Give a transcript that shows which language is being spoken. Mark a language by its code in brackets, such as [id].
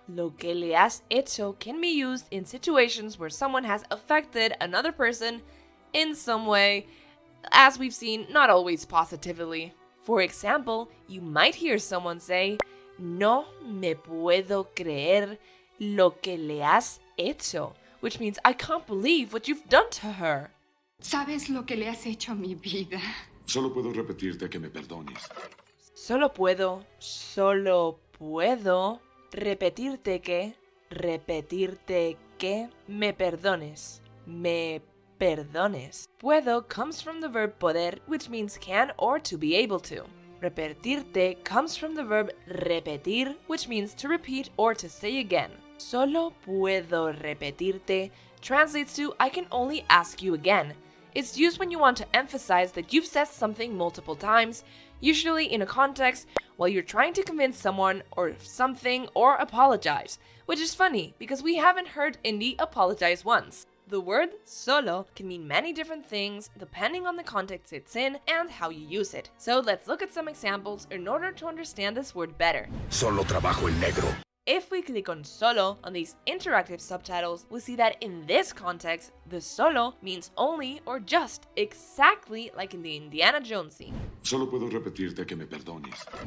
[es] Lo que le has hecho [en] can be used in situations where someone has affected another person in some way, as we've seen, not always positively. For example, you might hear someone say, [es] No me puedo creer lo que le has hecho, [en] which means I can't believe what you've done to her. [es] ¿Sabes lo que le has hecho a mi vida? Solo puedo repetirte que me perdones. Solo puedo repetirte que me perdones. Me perdones. [en] Puedo comes from the verb poder, which means can or to be able to. Repetirte comes from the verb repetir, which means to repeat or to say again. [es] Solo puedo repetirte [en] translates to I can only ask you again. It's used when you want to emphasize that you've said something multiple times, usually in a context while you're trying to convince someone or something or apologize, which is funny because we haven't heard Indy apologize once. The word solo can mean many different things depending on the context it's in and how you use it. So let's look at some examples in order to understand this word better. [es] Solo trabajo en negro. [en] If we click on solo on these interactive subtitles, we see that in this context, the solo means only or just, exactly like in the Indiana Jones scene. [es] Solo puedo repetirte que me perdones.